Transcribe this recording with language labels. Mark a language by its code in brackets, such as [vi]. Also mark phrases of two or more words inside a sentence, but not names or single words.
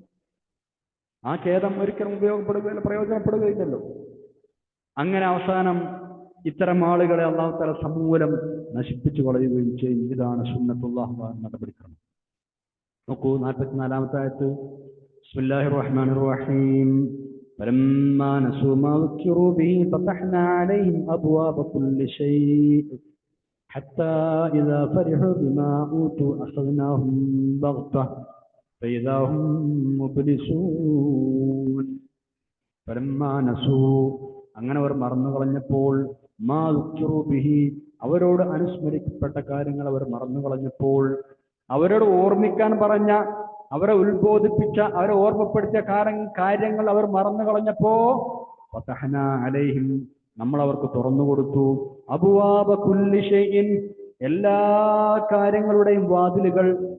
[ml] ആ ഖേദം ഒരിക്കലും ഉപയോഗപ്പെടുകയില്ല, പ്രയോജനപ്പെടുകയില്ലല്ലോ. അങ്ങനെ അവസാനം ഇത്തരം ആളുകളെ അള്ളാഹു തആല സമൂലം നശിപ്പിച്ചു കളയുകയും ചെയ്യും. ഇതാണ് സുന്നത്തുല്ലാഹ് നടപടിക്രമം. നോക്കൂ, 44-ാമത്തെ ആയത്ത്. [ar] بسم الله الرحمن الرحيم. فلما نسوا ما ذكروا به فتحنا عليهم أبواب كل شيء حتى إذا فرحوا بما أوتوا أخذناهم بغتة فإذا هم مبلسون فلما نسوا [ml] അങ്ങനെ അവർ മറന്നു കളഞ്ഞപ്പോൾ [ar] ما ذكروا به [ml] അവരോട് അനുസ്മരിക്കപ്പെട്ട കാര്യങ്ങൾ അവർ മറന്നു കളഞ്ഞപ്പോൾ അവരോട് ഓർമ്മിക്കാൻ പറഞ്ഞ അവരെ ഉത്ബോധിപ്പിച്ച അവരെ ഓർമ്മപ്പെടുത്തിയ കാര്യങ്ങൾ അവർ മറന്നു കളഞ്ഞപ്പോ [ar] فتحنا عليهم [ml] നമ്മൾ അവർക്ക് തുറന്നു കൊടുത്തു [ar] أبواب كل شيء [ml] എല്ലാ കാര്യങ്ങളുടെയും വാതിലുകൾ